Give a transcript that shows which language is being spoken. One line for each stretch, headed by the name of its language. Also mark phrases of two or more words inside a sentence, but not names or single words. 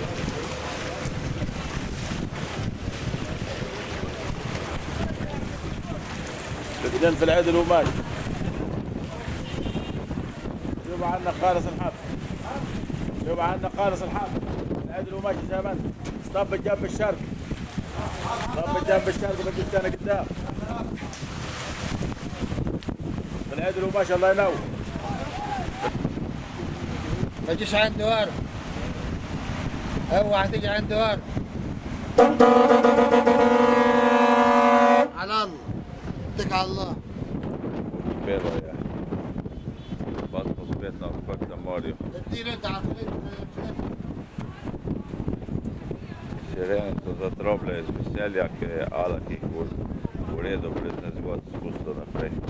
Arabic: الاثنين في العدل وماشي شوف عنا خالص الحافظ شوف عنا خالص الحافظ العدل وماشي زي ما انت طب جنب الشرق طب جنب الشرق بجيب انا قدام العدل وما شاء الله ينور ما تجيش عند دوار اوعى تيجي عند دوار على الله اتك على الله
Slovenian: Uspelo je. Pa smo spet na odprtem morju. Sirene so zatroble iz veselja, ker je Alak jih v redu brez nezgod spustil naprej.